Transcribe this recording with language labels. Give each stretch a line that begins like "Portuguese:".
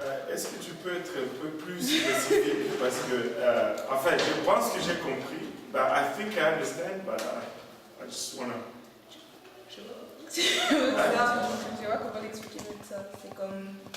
French: Est-ce que tu peux être un peu plus spécifique? Parce que, enfin, je pense que j'ai compris.
English: But I think I understand, but I just want to...
French: Je sais pas comment l'expliquer avec ça, c'est comme...